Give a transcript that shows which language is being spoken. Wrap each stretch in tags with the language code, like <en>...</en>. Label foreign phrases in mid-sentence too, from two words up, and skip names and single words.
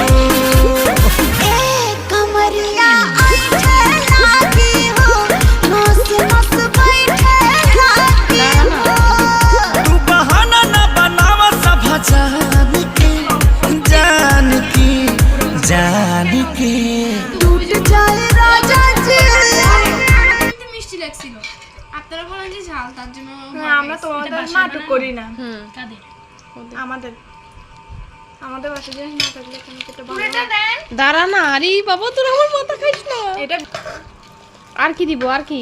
<bho>कमरिया ऐठे लागी हो नस नस पैठे लागी हो तू बहाना न बनावा सब जान के टूट जाए राजा जी</bho> <bn>মিষ্টি লাগছিল আপনারা বলেন যে ঝাল তার জন্য আমরা তোমাদের নাটক করি না কাদের আমাদের বাসায় যে না থাকলে কোনো একটা পুরোটা দেন দাঁড়া না আরে বাবা তোর আমার মাথা খাইছ না এটা আর কি দিব আর কি</bn>